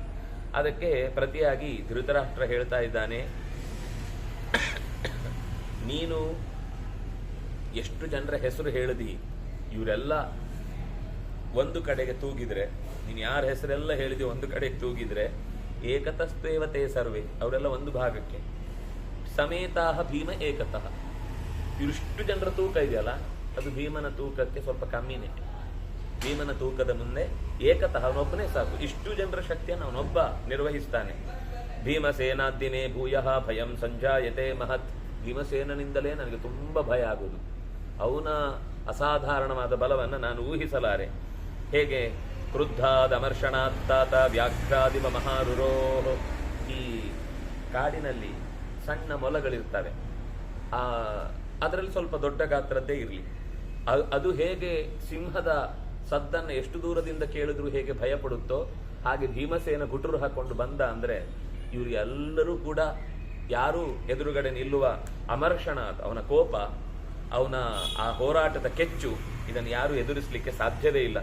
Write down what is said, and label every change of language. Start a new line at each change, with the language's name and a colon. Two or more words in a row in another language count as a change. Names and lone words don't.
Kannada: ಅದಕ್ಕೆ ಪ್ರತಿಯಾಗಿ ಧೃತರಾಷ್ಟ್ರ ಹೇಳ್ತಾ ಇದ್ದಾನೆ, ನೀನು ಎಷ್ಟು ಜನರ ಹೆಸರು ಹೇಳಿದಿ, ಇವರೆಲ್ಲ ಒಂದು ಕಡೆಗೆ ತೂಗಿದ್ರೆ, ನೀನು ಯಾರ ಹೆಸರೆಲ್ಲ ಹೇಳಿದಿ ಒಂದು ಕಡೆಗೆ ತೂಗಿದ್ರೆ,
Sanskrit: ಏಕತಸ್ತೇವತೆ ಸರ್ವೇ,
Kannada: ಅವರೆಲ್ಲ ಒಂದು ಭಾಗಕ್ಕೆ,
Sanskrit: ಸಮೇತಾಹ ಭೀಮ ಏಕತಃ,
Kannada: ಇವಿಷ್ಟು ಜನರ ತೂಕ ಇದೆಯಲ್ಲ ಅದು ಭೀಮನ ತೂಕಕ್ಕೆ ಸ್ವಲ್ಪ ಕಮ್ಮಿನೇ. ಭೀಮನ ತೂಕದ ಮುಂದೆ ಏಕತಃ ಅವನೊಬ್ಬನೇ ಸಾಕು. ಇಷ್ಟು ಜನರ ಶಕ್ತಿಯನ್ನು ಅವನೊಬ್ಬ ನಿರ್ವಹಿಸ್ತಾನೆ.
Sanskrit: ಭೀಮಸೇನಾದ್ದಿನೇ ಭೂಯಃ ಭಯಂ ಸಂಜಾಯತೆ ಮಹತ್.
Kannada: ಭೀಮಸೇನನಿಂದಲೇ ನನಗೆ ತುಂಬಾ ಭಯ ಆಗುವುದು. ಅವನ ಅಸಾಧಾರಣವಾದ ಬಲವನ್ನು ನಾನು ಊಹಿಸಲಾರೆ.
Sanskrit: ಹೇಗೆ ಕ್ರುದ್ಧಾದಮರ್ಷಣಾತ್ತಾತ ವ್ಯಾಘ್ರಾದಿವ ಮಹಾರುರೋ.
Kannada: ಈ ಕಾಡಿನಲ್ಲಿ ಸಣ್ಣ ಮೊಲಗಳಿರ್ತವೆ, ಅದರಲ್ಲಿ ಸ್ವಲ್ಪ ದೊಡ್ಡ ಗಾತ್ರದ್ದೇ ಇರಲಿ, ಅದು ಹೇಗೆ ಸಿಂಹದ ಸದ್ದನ್ನು ಎಷ್ಟು ದೂರದಿಂದ ಕೇಳಿದ್ರು ಹೇಗೆ ಭಯ ಪಡುತ್ತೋ, ಹಾಗೆ ಭೀಮಸೇನ ಗುಟುರು ಹಾಕೊಂಡು ಬಂದ ಅಂದ್ರೆ ಇವರು ಎಲ್ಲರೂ ಕೂಡ ಯಾರು ಎದುರುಗಡೆ ನಿಲ್ಲುವ ಅಮರ್ಷಣ, ಅವನ ಕೋಪ, ಅವನ ಆ ಹೋರಾಟದ ಕೆಚ್ಚು, ಇದನ್ನು ಯಾರು ಎದುರಿಸಲಿಕ್ಕೆ ಸಾಧ್ಯವೇ ಇಲ್ಲ.